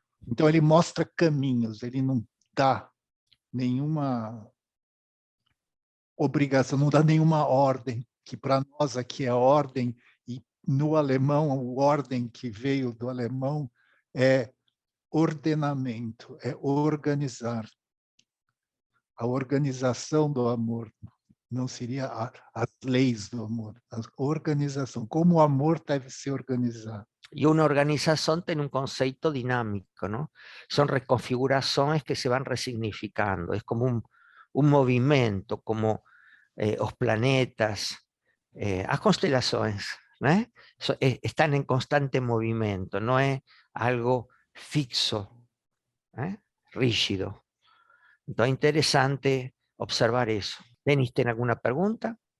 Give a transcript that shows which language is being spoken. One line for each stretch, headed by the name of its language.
Portuguese: Então, ele mostra caminhos, ele não dá nenhuma obrigação, não dá nenhuma ordem, que para nós aqui é ordem, e no alemão, a ordem que veio do alemão é ordenamento, é organizar. A organização do amor não seria as leis do amor, a organização, como o amor deve se organizar.
Spanish: Y una organización tiene un concepto dinámico, ¿no? Son reconfiguraciones que se van resignificando. Es como
Portuguese: un movimento, como os planetas, as constelações, né?
Spanish: Están en constante
Portuguese: movimento, não é algo fixo, né? Rígido. Então é interessante observar isso. Denis, tem alguma pergunta?